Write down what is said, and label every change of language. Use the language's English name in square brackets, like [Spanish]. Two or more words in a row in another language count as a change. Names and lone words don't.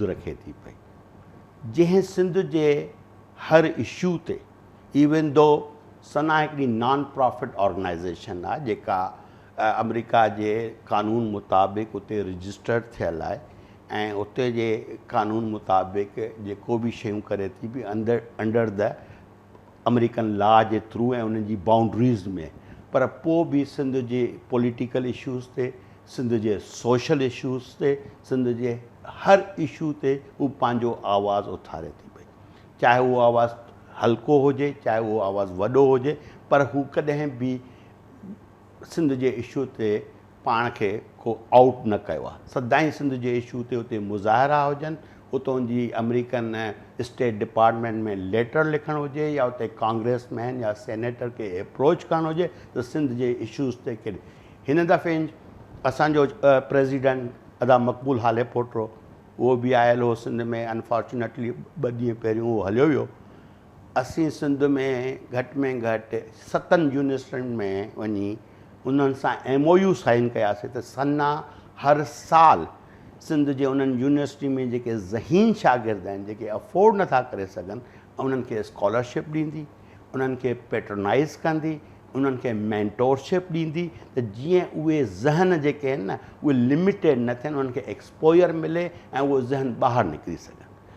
[Sindhi] रखे थी पई, जंहिं सिंध जे हर इशू ते [English] even though [Sindhi] सना हिकिड़ी [English] non profit organization [Sindhi] आहे जेका अमेरिका जे कानून मुताबिक़ उते रजिस्टर्ड थियल आहे ऐं उते जे कानून मुताबिक़ जेको बि शयूं करे थी बि [English] under the American law [Sindhi] जे थ्रू ऐं उन्हनि जी बाउंड्रीज़ में। पर पोइ बि सिंध जे [English] political issues [Sindhi] ते, सिंध जे [English] social issues [Sindhi] ते, सिंध जे हर इशू ते हू पंहिंजो आवाज़ु उथारे थी पई, चाहे उहो आवाज़ु हल्को हुजे चाहे उहो आवाज़ु वॾो हुजे, पर हू कॾहिं बि सिंध जे इशू ते पाण खे को आउट न कयो आहे। सदाईं सिंध जे इशू ते उते मुज़ाहिरा हुजनि, उतों जी [English] American State Department [Sindhi] में लेटर लिखणु हुजे या उते कांग्रेसमैन या सेनेटर खे अप्रोच करणु हुजे त सिंध जे इशूज़ ते केॾे। हिन दफ़े असांजो प्रेसिडेंट अदा मक़बूल हाले पोटो उहो बि आयल हो सिंध में, अनफॉर्चुनेटली 2 ॾींहं पहिरियों उहो हलियो वियो। असीं सिंध में घटि 7 यूनिवर्सिटियुनि में वञी उन्हनि सां [English] MOU sign [Sindhi] कयासीं त सन्ना हर साल सिंध जे उन्हनि यूनिवर्सिटी में जेके ज़हीन शागिर्द आहिनि, जेके अफोर्ड नथा करे सघनि, उन्हनि खे स्कॉलरशिप ॾींदी, उन्हनि खे पेट्रोनाइज़ कंदी, उन्हनि खे मेंटोरशिप ॾींदी त जीअं उहे ज़हन जेके आहिनि न उहे लिमिटेड न थियनि, उन्हनि खे एक्सपोजर मिले ऐं उहो ज़हन ॿाहिरि निकिरी सघनि।